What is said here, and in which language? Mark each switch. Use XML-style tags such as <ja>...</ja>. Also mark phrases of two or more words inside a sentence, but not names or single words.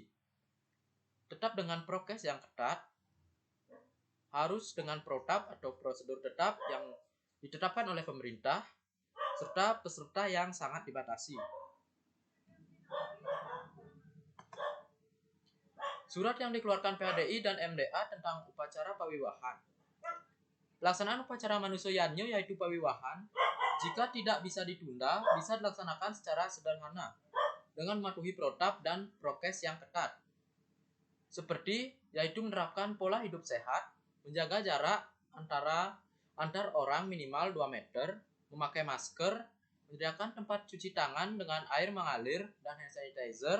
<id>Tetap dengan prokes yang ketat, harus dengan protap atau prosedur tetap yang ditetapkan oleh pemerintah, serta peserta yang sangat dibatasi. Surat yang dikeluarkan PHDI dan MDA tentang upacara pawiwahan. Pelaksanaan upacara Manusa Yatnya yaitu pawiwahan, jika tidak bisa ditunda, bisa dilaksanakan secara sederhana dengan mematuhi protap dan prokes yang ketat. Seperti yaitu menerapkan pola hidup sehat, menjaga jarak antar orang minimal 2 meter, memakai masker, menyediakan tempat cuci tangan dengan air mengalir dan hand sanitizer.</id>